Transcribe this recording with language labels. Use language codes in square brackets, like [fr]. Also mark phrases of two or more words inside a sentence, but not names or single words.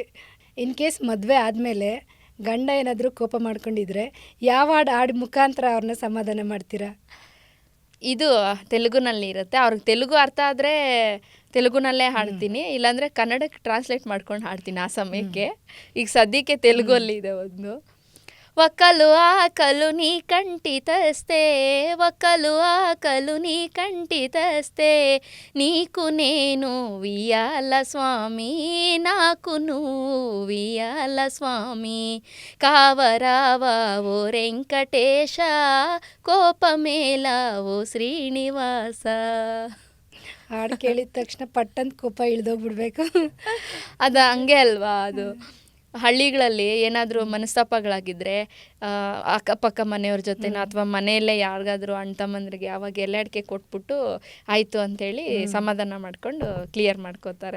[en] in case [kn] ಮದುವೆ ಆದಮೇಲೆ ಗಂಡ ಏನಾದರೂ ಕೋಪ ಮಾಡ್ಕೊಂಡಿದ್ರೆ ಯಾವ ಹಾಡು ಮುಖಾಂತರ ಅವ್ರನ್ನ ಸಮಾಧಾನ ಮಾಡ್ತೀರಾ? ಇದು ತೆಲುಗುನಲ್ಲಿ ಇರುತ್ತೆ. ಅವ್ರಿಗೆ ತೆಲುಗು ಅರ್ಥ ಆದರೆ ತೆಲುಗುನಲ್ಲೇ ಹಾಡ್ತೀನಿ, ಇಲ್ಲಾಂದರೆ ಕನ್ನಡಕ್ಕೆ ಟ್ರಾನ್ಸ್ಲೇಟ್ ಮಾಡ್ಕೊಂಡು ಹಾಡ್ತೀನಿ ಆ ಸಮಯಕ್ಕೆ. ಈಗ ಸದ್ಯಕ್ಕೆ ತೆಲುಗಲ್ಲಿ ಇದೆ ಒಂದು. [te] ఒక్కలు ఆకలు నీ కంటి తెస్తే, ఒక్కలు ఆకలు నీ కంటి తెస్తే, నీకు నేను వియాల స్వామి, నాకు నువ్వు వియాల స్వామి, కావరావా ఓ వెంకటేశ, కోపమేల ఓ ಶ್ರೀನಿವಾಸ. [kn] ಹಾಡು ಕೇಳಿದ ತಕ್ಷಣ ಪಟ್ಟಂತ ಕೋಪ ಇಳ್ದೋಗ್ಬಿಡ್ಬೇಕು. ಅದು ಹಂಗೆ ಅಲ್ವಾ. ಅದು ಹಳ್ಳಿಗಳಲ್ಲಿ ಏನಾದರೂ ಮನಸ್ತಾಪಗಳಾಗಿದ್ದರೆ ಅಕ್ಕಪಕ್ಕ ಮನೆಯವ್ರ ಜೊತೆನೋ ಅಥವಾ ಮನೆಯಲ್ಲೇ ಯಾರಿಗಾದ್ರೂ ಅಣ್ಣ ತಮ್ಮಂದ್ರಿಗೆ ಅವಾಗ ಎಲೆ ಅಡಿಕೆ ಕೊಟ್ಬಿಟ್ಟು ಆಯಿತು ಅಂಥೇಳಿ ಸಮಾಧಾನ ಮಾಡ್ಕೊಂಡು ಕ್ಲಿಯರ್ ಮಾಡ್ಕೋತಾರೆ.